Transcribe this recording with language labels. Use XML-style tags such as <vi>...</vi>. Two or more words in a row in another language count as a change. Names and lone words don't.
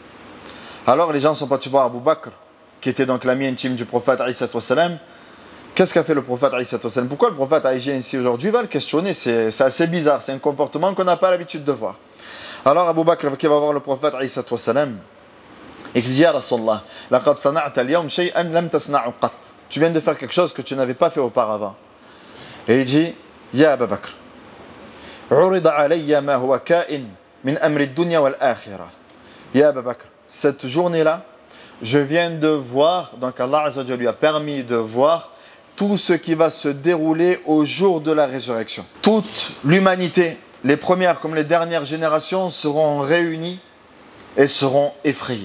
<fr>Alors, les gens sont partis voir Abu Bakr, qui était donc l'ami intime du prophète. Qu'est-ce qu'a fait le prophète? Pourquoi le prophète a agi ainsi aujourd'hui? Il va le questionner. C'est assez bizarre. C'est un comportement qu'on n'a pas l'habitude de voir. Alors, Abu Bakr qui va voir le prophète et qui dit,</fr> <ar>يا رسول الله لقد صنعت اليوم شيئا لم تصنعه قط.</ar> <fr>Tu viens de faire quelque chose que tu n'avais pas fait auparavant. Et il dit,</fr> <ar>يا أبا بكر عرض علي ما هو كائن من أمر الدنيا والآخرة.</ar> <fr>Ya Abu Bakr, cette journée-là, je viens de voir, donc Allah</fr> <ar>عز وجل</ar> <fr>lui a permis de voir tout ce qui va se dérouler au jour de la résurrection. Toute l'humanité, les premières comme les dernières générations, seront réunies et seront effrayées.</fr>